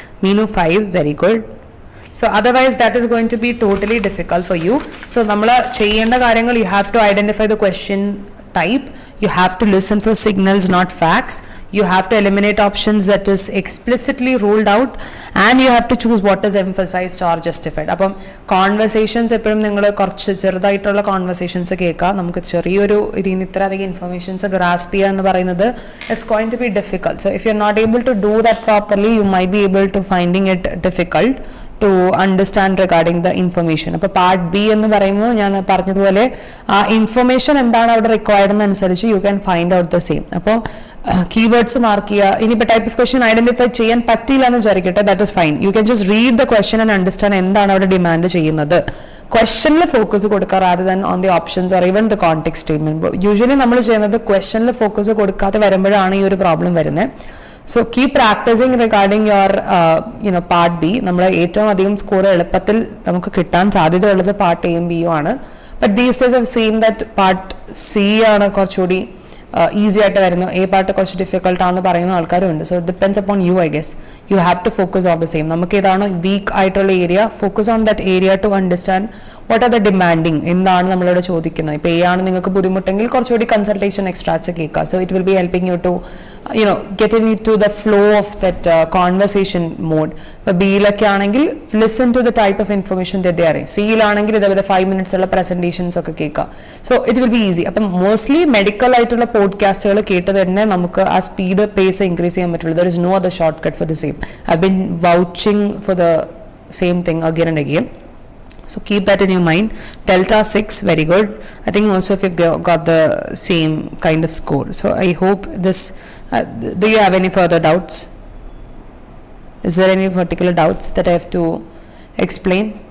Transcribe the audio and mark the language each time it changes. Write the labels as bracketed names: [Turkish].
[English] Meenu 5, very good. So otherwise that is going to be totally difficult for you. So [Malayalam] നമ്മൾ ചെയ്യേണ്ട കാര്യങ്ങൾ [English] you have to identify the question type, you have to listen for signals not facts, you have to eliminate options that is explicitly ruled out, and you have to choose what is emphasized or justified. [Malayalam] അപ്പം conversations എപ്പോഴും നിങ്ങൾ കുറച്ച് ചെറുതായിട്ടുള്ള conversations കേൾക്കുക. നമുക്ക് ചെറിയൊരു ഇതിൽ നിന്ന് ഇത്ര അധികം ഇൻഫർമേഷൻസ് ഗ്രാസ്പ് ചെയ്യുക എന്ന് പറയുന്നത് [English] It's going to be difficult. So if you are not able to do that properly you might be able to finding it difficult to understand regarding the information. [Malayalam] അപ്പോൾ പാർട്ട് ബി എന്ന് പറയുമ്പോൾ ഞാൻ പറഞ്ഞതുപോലെ ആ information എന്താണ് അവിടെ required എന്നനുസരിച്ച് [English] You can find out the same. [Malayalam] അപ്പോൾ keywords mark ചെയ്യുക. ഇനിയിപ്പോൾ ടൈപ്പ് ഓഫ് ക്വസ്റ്റ്യൻ ഐഡന്റിഫൈ ചെയ്യാൻ പറ്റില്ല എന്ന് വിചാരിക്കട്ടെ, [English] That is fine. You can just read the question and understand [Malayalam] എന്താണ് അവിടെ ഡിമാൻഡ് ചെയ്യുന്നത്. ക്വസ്റ്റ്യനിൽ ഫോക്കസ് കൊടുക്കുക [English] Rather than on the options or even the context statement. [Malayalam] Usually നമ്മൾ ചെയ്യുന്നത് ക്വസ്റ്റ്യനിൽ ഫോക്കസ് കൊടുക്കാതെ വരുമ്പോഴാണ് ഈ ഒരു പ്രോബ്ലം വരുന്നത്. [English] So keep practicing regarding your part B. [Malayalam] നമ്മൾ ഏറ്റവും അധികം സ്കോർ എളുപ്പത്തിൽ നമുക്ക് കിട്ടാൻ സാധ്യതയുള്ളത് പാർട്ട് എയും ബിയും ആണ്. [English] but these days I've seen that [Malayalam] part C ആണ് കുറച്ചുകൂടി ഈസി ആയിട്ട് വരുന്നു, എ പാർട്ട് കുറച്ച് ഡിഫിക്കൽട്ട് ആണെന്ന് പറയുന്ന ആൾക്കാരുണ്ട്. [English] So depends upon you, I guess. You have to focus on the same. [Malayalam] നമുക്ക് ഏതാണ് വീക്ക് ആയിട്ടുള്ള area, [English] focus on that area to understand what are the demanding, [Malayalam] എന്താണ് നമ്മളിവിടെ ചോദിക്കുന്നത്. ഇപ്പോൾ എ ആണ് നിങ്ങൾക്ക് ബുദ്ധിമുട്ടെങ്കിൽ കുറച്ചുകൂടി കൺസൾട്ടേഷൻ എക്സ്ട്രാക്ട്സ് കേൾക്കുക. [English] So it will be helping you to get into the flow of that conversation mode. ഇപ്പോൾ [Malayalam] ബിയിലൊക്കെ ആണെങ്കിൽ [English] Listen to the type of information that they are in. [Malayalam] സിയിലാണെങ്കിൽ ഇതേപോലെ 5 minutes ഉള്ള പ്രസന്റേഷൻസ് ഒക്കെ കേൾക്കുക. [English] So it will be easy. [Malayalam] അപ്പം mostly medical ആയിട്ടുള്ള പോഡ്കാസ്റ്റുകൾ കേട്ട് തന്നെ നമുക്ക് ആ സ്പീഡ് പേസ് ഇൻക്രീസ് ചെയ്യാൻ പറ്റുള്ളൂ. [English] There is no other short cut for the same. I been vouching for the same thing again and again. So keep that in your mind. Delta 6, very good. I think also if you've got the same kind of score. So I hope this, do you have any further doubts? Is there any particular doubts that I have to explain?